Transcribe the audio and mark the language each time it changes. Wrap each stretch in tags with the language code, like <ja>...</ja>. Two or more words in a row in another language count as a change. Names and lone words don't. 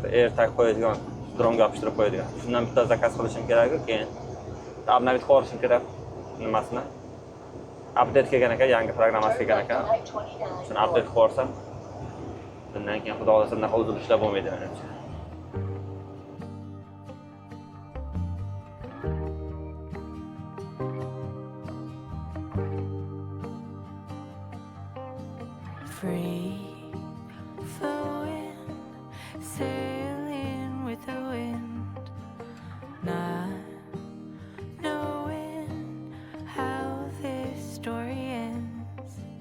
<uz>AirTag qo'yadigan, dronga yopishtirib qo'yadigan. Shundan bitta zakaz qilishim kerak, keyin obnovit qilishim kerak nimasini. Update kelgan ekan, yangi programmasi kelgan ekan. Shuni update qilsam Bundan keyin xudo xolasa bunaqa uzilishlar bo'lmaydi menimcha.</uz> <en>Free flowing, sailing with the wind, not knowing how this story ends.</en>